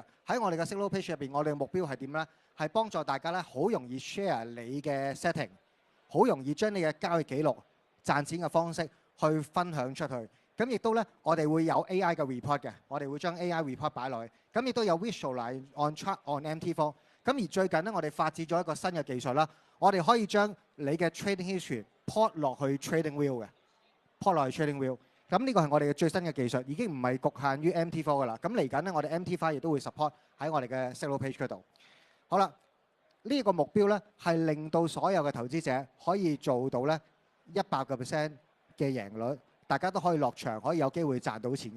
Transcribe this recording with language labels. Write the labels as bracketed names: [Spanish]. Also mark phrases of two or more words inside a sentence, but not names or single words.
[Cantonese] 喺我哋嘅 Signal Page 入邊，我哋嘅目標係點咧？係幫助大家咧好容易 share 你嘅 setting。好容易將你嘅交易記錄、賺錢嘅方式去分享出去。咁亦都咧，我哋會有 AI 嘅 report 嘅，我哋會將 [English] AI report [Cantonese] 擺落去。咁亦都有 [English] visualize on chart on MT4。 [Cantonese] 咁而最近咧，我哋發展咗一個新嘅技術啦，我哋可以將你嘅 [English] trading history plot [Cantonese] 落去 [English] trading view [Cantonese] 嘅 ，plot 落去 [English] trading view。 [Cantonese] 咁呢個係我哋嘅最新嘅技術，已經唔係局限於 MT4 㗎啦。咁嚟緊咧，我哋 MT5 亦都會 support 喺我哋嘅 Signal Page 嗰度。好啦。呢個目標咧係令到所有嘅投資者可以做到咧100% 嘅贏率，大家都可以落場，可以有機會賺到錢嘅。